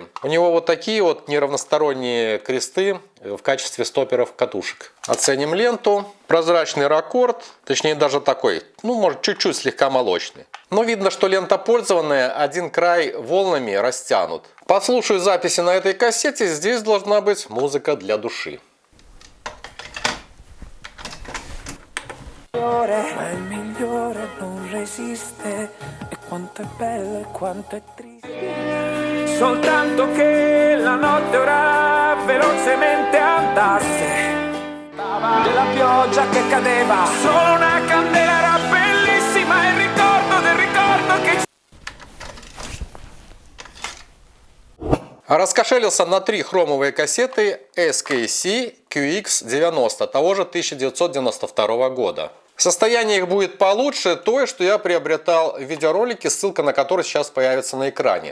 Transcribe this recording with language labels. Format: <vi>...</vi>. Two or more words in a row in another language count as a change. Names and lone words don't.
<ru>У него вот такие вот неравносторонние кресты в качестве стоперов катушек. Оценим ленту. Прозрачный раккорд, точнее даже такой, может чуть-чуть слегка молочный. Но видно, что лента пользованная, один край волнами растянут. Послушаю записи на этой кассете, здесь должна быть музыка для души.</ru> <it>Ma il migliore non resiste, e quanto è bello e quanto è triste. Soltanto che la notte ora velocemente andasse, della pioggia che cadeva, solo una candela era bellissima, il ricordo del ricordo che...</it> <ru>Раскошелился на 3 хромовые кассеты SKC QX90 того же 1992 года. Состояние их будет получше той, что я приобретал в видеоролике, ссылка на который сейчас появится на экране.</ru>